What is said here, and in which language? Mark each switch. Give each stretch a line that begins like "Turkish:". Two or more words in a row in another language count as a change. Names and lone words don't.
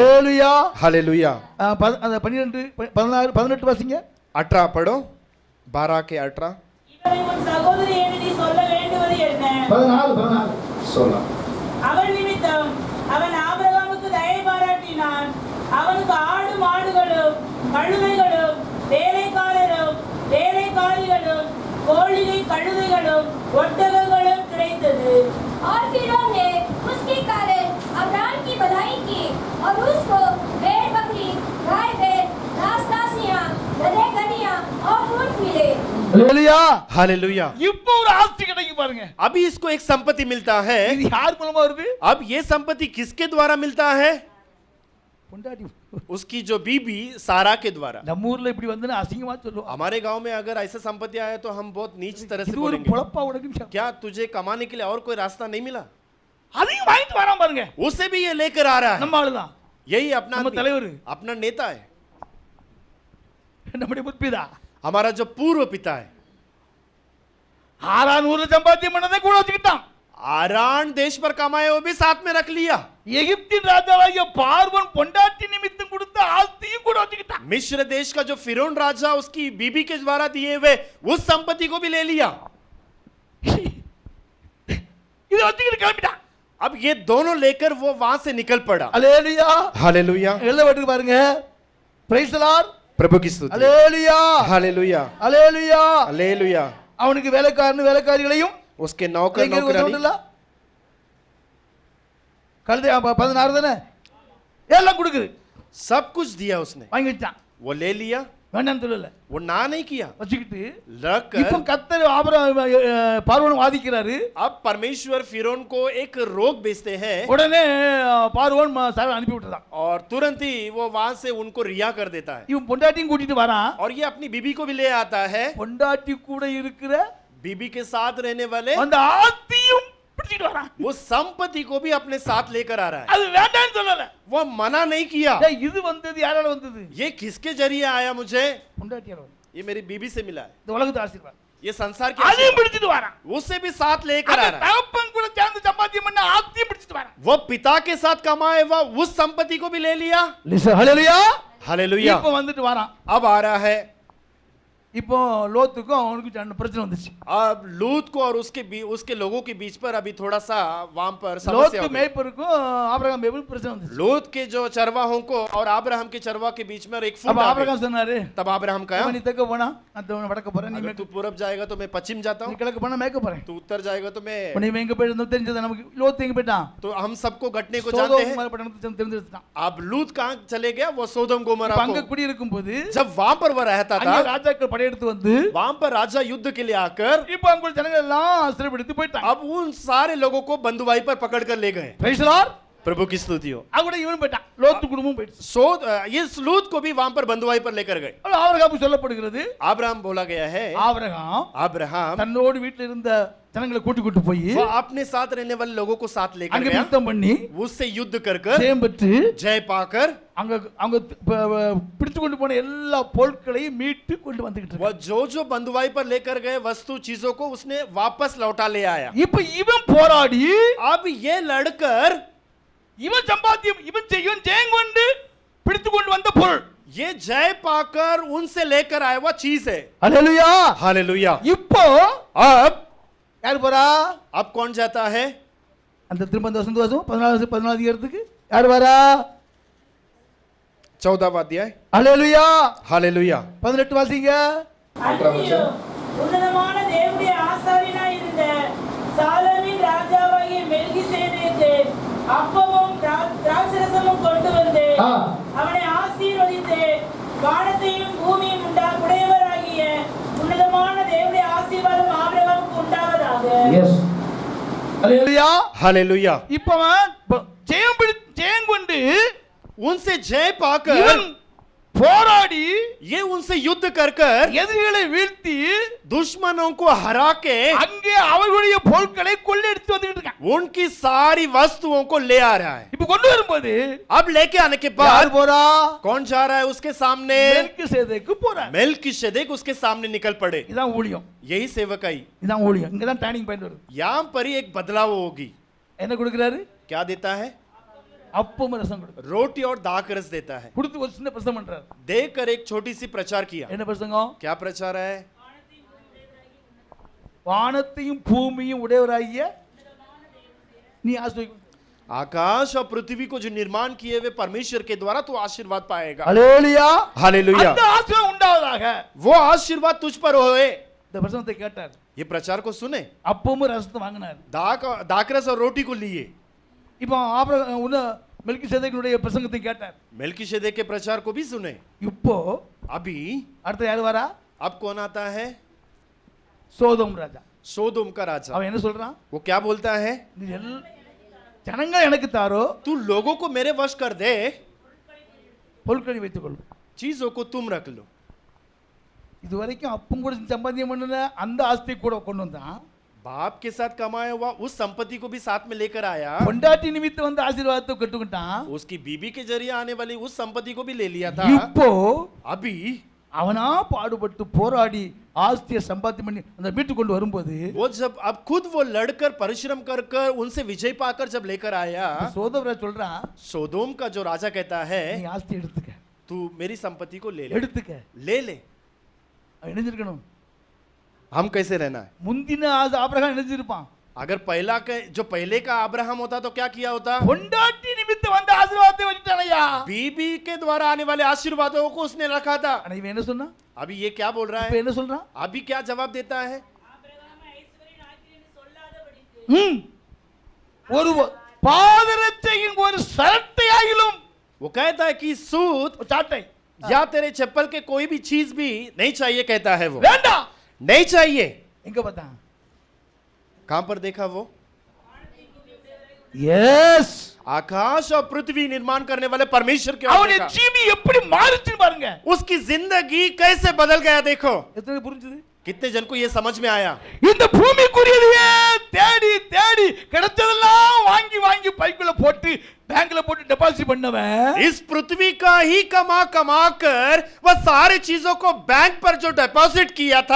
Tamil: ஹalleluya.
Hindi: हालेलुया।
Tamil: அந்த 12 16 18 வாசிங்க.
Hindi: 18 पढ़ो। 12 के 18।
Tamil: இவனை உன் சகோதரி என்று நீ சொல்ல வேண்டுவது என்ன?
Hindi: 14 16।
Tamil: அவன் நிமித்தம் அவன் ஆபிரகாமுக்கு தயை பாராட்டினான். அவனுக்கு ஆடு மாடுகளும் கழுதைகளும் வேலைக்காரரும் வேலைக்காரிகளும் கோழிகை கழுதைகளும் ஒட்டகங்களும் கிடைத்தது.
Hindi: और फिरौन ने उसके कारण अब्राम की भलाई की और उसको भेड़ बकरी गाय बैल दास दासियां गधे गधियां और ऊंट मिले।
Tamil: அல்லேலூயா.
Hindi: हालेलुया।
Tamil: இப்போ ஒரு ஆஸ்தி கிடைக்கும் பாருங்க.
Hindi: अभी इसको एक संपत्ति मिलता है।
Tamil: இது யார் மூலமா வருது?
Hindi: अब ये संपत्ति किसके द्वारा मिलता है?
Tamil: பொண்டாட்டி.
Hindi: उसकी जो बीबी सारा के द्वारा।
Tamil: நம்ம ஊர்ல இப்படி வந்து அசிங்கமா சொல்லுவோம்.
Hindi: हमारे गांव में अगर ऐसा संपत्ति आया तो हम बहुत नीच तरह से
Tamil: இது ஒரு
Hindi: बोलेंगे।
Tamil: பொழப்பா உனக்கு?
Hindi: क्या तुझे कमाने के लिए और कोई रास्ता नहीं मिला?
Tamil: அதையும் வாங்கிட்டு வரான் பாருங்க.
Hindi: उसे भी ये लेकर आ रहा है।
Tamil: நம்ம ஆளுதான்.
Hindi: यही अपना
Tamil: நம்ம
Hindi: आदमी,
Tamil: தலைவர்.
Hindi: अपना नेता है,
Tamil: நம்முடைய முற்பிதா.
Hindi: हमारा जो पूर्व पिता है।
Tamil: ஆறான் ஊர்ல சம்பாத்தியம் பண்ணதை கூட வச்சுக்கிட்டான்.
Hindi: आरान देश पर कमाए वो भी साथ में रख लिया।
Tamil: எகிப்தின் ராஜாவாகிய பார்வோன் பொண்டாட்டி நிமித்தம் கொடுத்த ஆஸ்தியும் கூட வச்சுக்கிட்டான்.
Hindi: मिस्र देश का जो फिरौन राजा उसकी बीबी के द्वारा दिए हुए उस संपत्ति को भी ले लिया।
Tamil: இதை வச்சுக்கிட்டு கிளம்பிட்டான்.
Hindi: अब ये दोनों लेकर वो वहां से निकल पड़ा।
Tamil: அல்லேலூயா.
Hindi: हालेलुया।
Tamil: எழுதப்பட்டிருக்கு பாருங்க.
English: Praise the Lord.
Hindi: प्रभु की स्तुति।
Tamil: அல்லேலூயா.
Hindi: हालेलुया।
Tamil: அல்லேலூயா.
Hindi: हालेलुया।
Tamil: அவனுக்கு வேலைக்காரன் வேலைக்காரிகளையும்
Hindi: उसके नौकर नौकरानी
Tamil: கழுதை 16 தானே எல்லாம் கொடுக்குது.
Hindi: सब कुछ दिया उसने।
Tamil: வாங்கி வச்சான்.
Hindi: वो ले लिया,
Tamil: வேண்டாம்னு சொல்லல,
Hindi: वो ना नहीं किया,
Tamil: வச்சுக்கிட்டு
Hindi: रखकर
Tamil: இப்போ கர்த்தர் பார்வோன் வாதிக்கிறாரு.
Hindi: अब परमेश्वर फिरौन को एक रोग भेजते हैं
Tamil: உடனே பார்வோன் அனுப்பி விட்டுதான்.
Hindi: और तुरंत ही वो वहां से उनको रिहा कर देता है।
Tamil: இவன் பொண்டாட்டியும் கூட்டிட்டு வரான்.
Hindi: और ये अपनी बीबी को भी ले आता है।
Tamil: பொண்டாட்டி கூட இருக்கிற
Hindi: बीबी के साथ रहने वाले
Tamil: அந்த ஆஸ்தியும் பிடிச்சிட்டு வரான்.
Hindi: वो संपत्ति को भी अपने साथ लेकर आ रहा है।
Tamil: அது வேண்டாம்னு சொல்லல.
Hindi: वो मना नहीं किया।
Tamil: டேய், இது வந்தது யாரால வந்தது?
Hindi: ये किसके जरिए आया मुझे?
Tamil: பொண்டாட்டியால வந்தது.
Hindi: ये मेरी बीबी से मिला है।
Tamil: இந்த உலகத்து ஆசீர்வாதம்.
Hindi: ये संसार के
Tamil: அதையும்
Hindi: आशीर्वाद।
Tamil: பிடிச்சிட்டு வரான்.
Hindi: उसे भी साथ लेकर आ
Tamil: அந்த
Hindi: रहा है।
Tamil: தகப்பன் கூட சேர்ந்து சம்பாத்தியம் பண்ண ஆஸ்தியும் பிடிச்சிட்டு வரான்.
Hindi: वो पिता के साथ कमाए हुआ उस संपत्ति को भी ले लिया।
Tamil: ஹல்லேலூயா.
Hindi: हालेलुया।
Tamil: இப்போ வந்துட்டு வரான்.
Hindi: अब आ रहा है।
Tamil: இப்போ லோத்துக்கும் அவனுக்கு சண்டை பிரச்சனை வந்துச்சு.
Hindi: अब लूत को और उसके लोगों के बीच पर अभी थोड़ा सा वहां पर समस्या
Tamil: லோத்து
Hindi: हो गई।
Tamil: மேய்ப்பருக்கும் ஆபிரகாம் மேய்ப்பருக்கும் பிரச்சனை வந்துச்சு.
Hindi: लूत के जो चरवाहों को और अब्राहम के चरवा के बीच में एक
Tamil: அப்ப
Hindi: फूट आ गई।
Tamil: ஆபிரகாம் சொன்னாரு,
Hindi: तब अब्राहम कहा,
Tamil: நீ தெக்க போனா நான் வடக்க போறேன், நீ
Hindi: अगर तू पूरब जाएगा तो मैं पश्चिम जाता
Tamil: நீ
Hindi: हूँ,
Tamil: கிழக்கு போனா மேய்க்க போறேன்.
Hindi: तू उत्तर जाएगा तो मैं।
Tamil: இப்ப நீ எங்க போயிட்டு தெரிஞ்சது நமக்கு. லோத்து எங்க போயிட்டான்?
Hindi: तो हम सबको घटने को जानते हैं।
Tamil: சோதோம் பட்டணத்துக்கு தெரிஞ்சிருச்சான்.
Hindi: अब लूत कहाँ चले गया? वो सोदम गोमरा
Tamil: இப்ப அங்க
Hindi: को।
Tamil: குடி இருக்கும்போது
Hindi: जब वहां पर वो रहता
Tamil: அங்க
Hindi: था,
Tamil: ராஜாக்கள் படையெடுத்து வந்து
Hindi: वहां पर राजा युद्ध के लिए आकर
Tamil: இப்ப அங்க ஜனங்கள் எல்லாம் சிறைபிடித்து போயிட்டாங்க.
Hindi: अब उन सारे लोगों को बंधुआई पर पकड़ कर ले गए।
English: Praise the Lord.
Hindi: प्रभु की स्तुति हो।
Tamil: அவங்க இவனும் போயிட்டான். லோத்து குடும்பமும் போயிடுச்சு.
Hindi: इस लूत को भी वहां पर बंधुआई पर लेकर गए।
Tamil: ஆபிரகாம் சொல்லப்படுகிறது,
Hindi: अब्राहम बोला गया है,
Tamil: ஆபிரகாம்
Hindi: अब्राहम
Tamil: தன்னோடு வீட்டில் இருந்த ஜனங்களை கூட்டி போய்
Hindi: वो अपने साथ रहने वाले लोगों को साथ लेकर
Tamil: அங்க
Hindi: गया,
Tamil: யுத்தம் பண்ணி
Hindi: उससे युद्ध कर
Tamil: ஜெயம் பெற்று
Hindi: जय पाकर
Tamil: அங்க அவங்க பிடித்து கொண்டு போன எல்லா பொருட்களையும் மீட்டு கொண்டு வந்துகிட்டு
Hindi: वो
Tamil: இருக்கான்.
Hindi: जो बंधुआई पर लेकर गए वस्तु चीजों को उसने वापस लौटा ले आया।
Tamil: இப்ப இவன் போராடி
Hindi: अब ये लड़कर
Tamil: இவன் சம்பாத்தியம் இவன் ஜெயம் கொண்டு பிடித்து கொண்டு வந்த பொருள்
Hindi: ये जय पाकर उनसे लेकर आया हुआ चीज है।
Tamil: அல்லேலூயா.
Hindi: हालेलुया।
Tamil: இப்போ
Hindi: अब
Tamil: யார் போறா?
Hindi: अब कौन जाता है?
Tamil: அந்த திரும்ப அந்த வசந்த வாசம் 14 அதிகாரத்துக்கு யார் வரா?
Hindi: 14वां अध्याय।
Tamil: அல்லேலூயா.
Hindi: हालेलुया।
Tamil: 18 வாசிங்க. அன்றியும் உன்னதமான தேவனுடைய ஆசாரியனாய் இருந்த சாலோமின் ராஜாவாகிய மெல்கிசேதேக்கு அப்பமும் திராட்சரசமும் கொண்டு வந்து அவனை ஆசீர்வதித்து வானத்தையும் பூமியும் உடையவராகிய உன்னதமான தேவனுடைய ஆசீர்வாதம் ஆபிரகாமுக்கு உண்டாவதாக. அல்லேலூயா.
Hindi: हालेलुया।
Tamil: இப்போ ஜெயம் கொண்டு
Hindi: उनसे जय पाकर
Tamil: இவன் போராடி
Hindi: ये उनसे युद्ध कर कर
Tamil: எதிரிகளை வீழ்த்தி
Hindi: दुश्मनों को हरा के
Tamil: அங்கே அவர்களுடைய பொருட்களை கொள்ளையடித்து வந்துட்டு இருக்கான்.
Hindi: उनकी सारी वस्तुओं को ले आ रहा है।
Tamil: இப்ப கொண்டு வரும்போது
Hindi: अब लेके आने के
Tamil: யார்
Hindi: बाद
Tamil: போறா?
Hindi: कौन जा रहा है उसके सामने?
Tamil: மெல்கிசேதேக்கு போறார்.
Hindi: मेल्किसेदेक उसके सामने निकल पड़े।
Tamil: இதான் ஊழியம்.
Hindi: यही सेवकाई।
Tamil: இதான் ஊழியம். இங்க தான்
English: turning point
Tamil: வருது.
Hindi: यहाँ पर ही एक बदलाव होगी।
Tamil: என்ன கொடுக்கறாரு?
Hindi: क्या देता है?
Tamil: அப்பம் ரசம் கொடுக்கறாரு.
Hindi: रोटी और दाख रस देता है।
Tamil: கொடுத்து ஒரு சின்ன பிரசங்கம் பண்றாரு.
Hindi: देकर एक छोटी सी प्रचार किया।
Tamil: என்ன பிரசங்கம்?
Hindi: क्या प्रचार है?
Tamil: வானத்தையும் பூமியும் உடையவராகிய நீ ஆசீர்வதி.
Hindi: आकाश और पृथ्वी को जो निर्माण किए हुए परमेश्वर के द्वारा तू आशीर्वाद पाएगा।
Tamil: அல்லேலூயா.
Hindi: हालेलुया।
Tamil: அந்த ஆசீர்வாதம் உண்டாவதாக.
Hindi: वो आशीर्वाद तुझ पर होए।
Tamil: இந்த பிரசங்கத்தை கேட்டார்.
Hindi: ये प्रचार को सुने।
Tamil: அப்பமும் ரசத்தை வாங்கினார்.
Hindi: दाखरस और रोटी को लिए।
Tamil: இப்போ ஆபிரகாம் மெல்கிசேதேக்கினுடைய பிரசங்கத்தை கேட்டார்.
Hindi: मेल्किसेदेक के प्रचार को भी सुने।
Tamil: இப்போ
Hindi: अभी
Tamil: அடுத்து யார் வரா?
Hindi: अब कौन आता है?
Tamil: சோதோம் ராஜா
Hindi: सोदोम का राजा
Tamil: அவன் என்ன சொல்றான்?
Hindi: वो क्या बोलता है,
Tamil: நீ ஜனங்கள் எனக்கு தாரோ,
Hindi: तू लोगों को मेरे वश कर दे,
Tamil: பொருட்களை வைத்துக் கொள்.
Hindi: चीजों को तुम रख लो.
Tamil: இதுவரைக்கும் அப்பம் கூட சம்பாத்தியம் பண்ணல அந்த ஆஸ்தி கூட கொண்டு வந்தான்.
Hindi: बाप के साथ कमाया हुआ उस संपत्ति को भी साथ में लेकर आया,
Tamil: பொண்டாட்டி நிமித்தம் வந்து ஆசீர்வாதத்தை கட்டுக்கிட்டான்.
Hindi: उसकी बीबी के जरिए आने वाली उस संपत्ति को भी ले लिया था.
Tamil: இப்போ
Hindi: अभी
Tamil: அவனா பாடுபட்டு போராடி ஆஸ்தியை சம்பாத்தியம் பண்ணி அந்த வீட்டுக்கு கொண்டு வரும்போது
Hindi: वो जब अब खुद वो लड़कर परिश्रम कर कर उनसे विजय पाकर जब लेकर आया,
Tamil: சோதோம் சொல்றான்,
Hindi: सोदोम का जो राजा कहता है,
Tamil: நீ ஆஸ்தி எடுத்துக்க,
Hindi: तू मेरी संपत्ति को ले ले,
Tamil: எடுத்துக்க.
Hindi: ले ले.
Tamil: அவன் இணைஞ்சிருக்கணும்.
Hindi: हम कैसे रहना है?
Tamil: முந்தின ஆபிரகாம் இணைஞ்சிருப்பான்.
Hindi: अगर पहला के जो पहले का अब्राहम होता तो क्या किया होता?
Tamil: பொண்டாட்டி நிமித்தம் வந்து ஆசீர்வாதத்தை வச்சுட்டானையா.
Hindi: बीबी के द्वारा आने वाले आशीर्वादों को उसने रखा था.
Tamil: ஆனா இவன் என்ன சொன்னா?
Hindi: अभी ये क्या बोल रहा
Tamil: இப்ப
Hindi: है?
Tamil: என்ன சொல்றான்?
Hindi: अभी क्या जवाब देता है?
Tamil: ஆபிரகாம் ஐஸ்வர்யன் ஆக்கினேன் சொல்லாதபடிக்கு ஒரு பாதரட்சையின் ஒரு சரட்டையாகிலும்
Hindi: वो कहता है कि सूत
Tamil: ஒரு சாட்டை
Hindi: या तेरे चप्पल के कोई भी चीज भी नहीं चाहिए, कहता है वो.
Tamil: வேண்டாம்.
Hindi: नहीं चाहिए.
Tamil: எங்க பார்த்தான்?
Hindi: कहां पर देखा वो?
Tamil: எஸ்.
Hindi: आकाश और पृथ्वी निर्माण करने वाले परमेश्वर के ओर
Tamil: அவனுடைய
Hindi: देखा.
Tamil: ஜீவி எப்படி மாறுச்சுன்னு பாருங்க.
Hindi: उसकी जिंदगी कैसे बदल गया देखो.
Tamil: எத்தனை புரிஞ்சுது?
Hindi: कितने जन को ये समझ में आया?
Tamil: இந்த பூமிக்குரியதையே தேடி தேடி கிடைச்சதெல்லாம் வாங்கி வாங்கி பைக்குள்ள போட்டு பேங்க்ல போட்டு டெபாசிட் பண்ணவன்
Hindi: इस पृथ्वी का ही कमा कमा कर वह सारी चीजों को बैंक पर जो डिपॉजिट किया था,